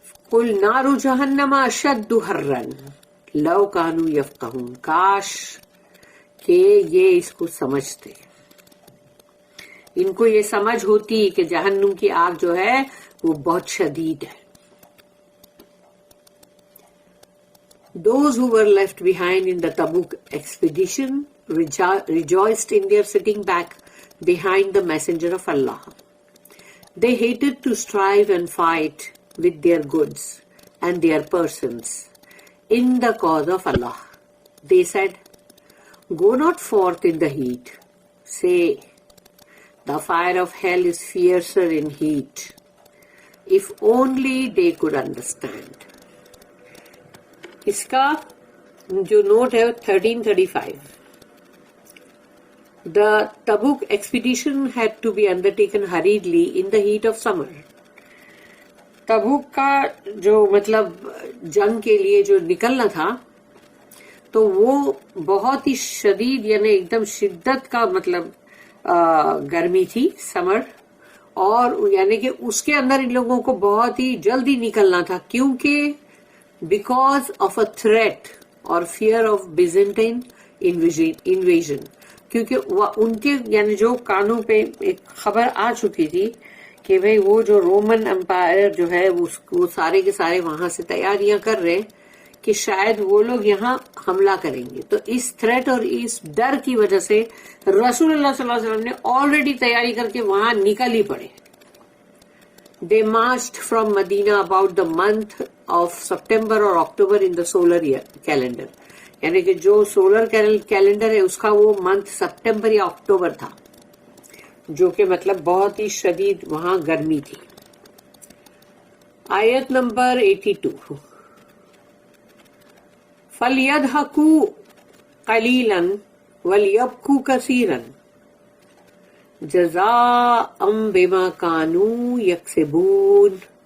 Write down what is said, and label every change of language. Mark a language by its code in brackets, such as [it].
[ar] قل نار جہنم اشد حرا لو کانوا یفقہون. [ur] کاش کہ یہ اس کو سمجھتے، ان کو یہ سمجھ ہوتی کہ جہنم کی آگ جو ہے وہ بہت شدید ہے. [en] Those who were left behind in the Tabuk expedition rejoiced in their sitting back behind the messenger of Allah. They hated to strive and fight with their goods and their persons in the cause of Allah. They said, "Go not forth in the heat. Say, the fire of hell is fiercer in heat." If only they could understand. [ur] اس کا جو note ہے 1335. [en] The Tabuk expedition had to be undertaken hurriedly in the heat of summer. [ur] تبوک کا جو مطلب جنگ کے لیے جو نکلنا تھا تو وہ بہت ہی شدید یعنی ایک دم شدت کا مطلب گرمی تھی، سمر، اور یعنی کہ اس کے اندر ان لوگوں کو بہت ہی جلدی نکلنا تھا کیونکہ [en] because of a threat [ur] اور [en] Fear of Byzantine invasion. [ur] کیونکہ ان کے یعنی جو کانوں پہ ایک خبر آ چکی تھی کہ بھئی وہ جو رومن امپائر جو ہے وہ سارے کے سارے وہاں سے تیاریاں کر رہے کہ شاید وہ لوگ یہاں حملہ کریں گے. تو اس تھریٹ اور اس ڈر کی وجہ سے رسول اللہ صلی اللہ علیہ وسلم نے آلریڈی تیاری کر کے وہاں نکل ہی پڑے. [en] They marched from Medina about the month of September or October in the solar calendar. [ur] یعنی کہ جو سولر کیلنڈر ہے اس کا وہ منتھ سپٹمبر یا اکتوبر تھا، جو کہ مطلب بہت ہی شدید وہاں گرمی تھی. آیت نمبر 82. [ar] فَلْيَضْحَكُوا قَلِيلًا وَلْيَبْكُوا كَثِيرًا جزاء بما كانوا يكسبون.